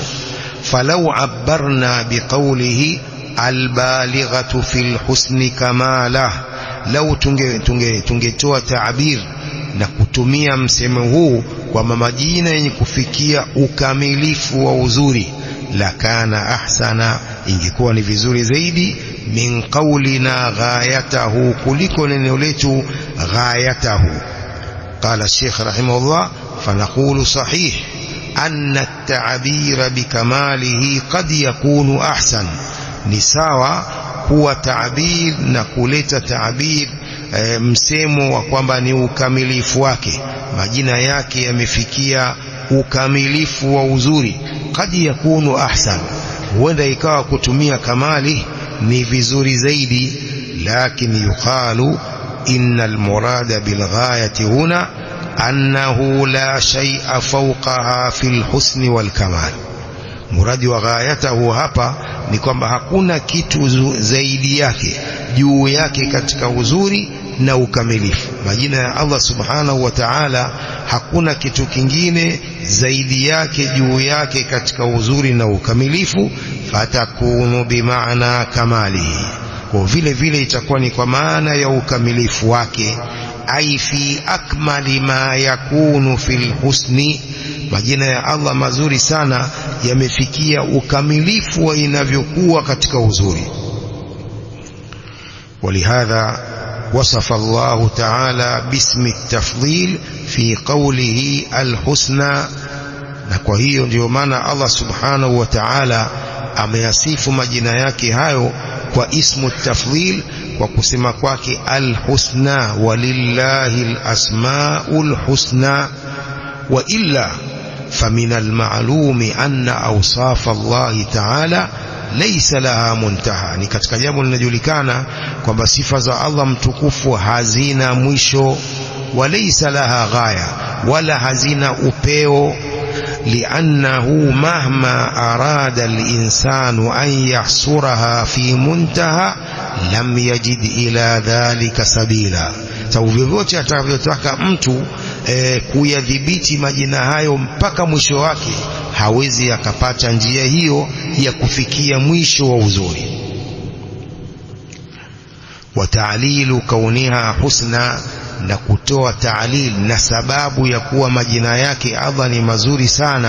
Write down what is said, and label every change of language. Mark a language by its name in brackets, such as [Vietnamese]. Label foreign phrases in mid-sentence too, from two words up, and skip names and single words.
[Arabic] فلو عبرنا بقوله البالغة في الحسن كمالا, [Swahili] lau tungetoa taabir na kutumia msemo huu kwa majina yenye kufikia ukamilifu wa uzuri, [Arabic] لكان أحسن, [Swahili] ingekuwa ni vizuri zaidi, [Arabic] من قولنا غايته, [Swahili] kuliko neno letu ghayatahu. [Arabic] قال الشيخ رحمه الله: فنقول صحيح أن التعبير بكماله قد يكون أحسن. [Swahili] ni sawa kuwa taabir na kuleta taabir msemo wa kwamba ni ukamilifu wake, majina yake yamefikia ukamilifu wa uzuri. [Arabic] قد يكون أحسن, [Swahili] huenda ikawa kutumia kamali ni vizuri zaidi, lakini [Arabic] يقال إن المراد بالغاية هنا أنه لا شيء فوقها في الحسن والكمال. [Swahili] Muradi wa ghayatahu hapa ni kwamba hakuna kitu zaidi yake, juu yake katika uzuri na ukamilifu. Majina ya Allah [Arabic] سبحانه وتعالى [Swahili] hakuna kitu kingine zaidi yake, juu yake katika uzuri na ukamilifu. [Arabic] فتكون بمعنى كماله, [Swahili] kwa vile vile itakuwa ni kwa maana ya ukamilifu wake. [Arabic] أي في أكمل ما يكون في الحسن, [Swahili] majina ya Allah mazuri sana yamefikia ukamilifu wa inavyokuwa katika uzuri. [Arabic] ولهذا وصف الله تعالى باسم التفضيل في قوله الحسنى, [Swahili] na kwa hiyo ndio maana Allah [Arabic] سبحانه وتعالى [Swahili] ameyasifu majina yake hayo kwa [Arabic] اسم التفضيل, [Swahili] kwa kusema kwake [Arabic] الحسنى ولله الأسماء الحسنى. وإلا فمن المعلوم أن أوصاف الله تعالى ليس لها منتهى, [Swahili] ni katika jambo linajulikana kwamba sifa za Allah mtukufu hazina mwisho, [Arabic] وليس لها غاية, [Swahili] wala hazina upeo. [Arabic] لأنه مهما أراد الإنسان أن يحصرها في منتهى لم يجد إلى ذلك سبيلا. [Swahili] Sababu vyovyote atakavyotaka mtu kuyadhibiti majina hayo mpaka mwisho wake, hawezi akapata njia hiyo ya kufikia mwisho wa uzuri. [Arabic] وتعليل كونها حسنى, [Swahili] na kutoa ta'lil na sababu ya kuwa majina yake Allah ni mazuri sana.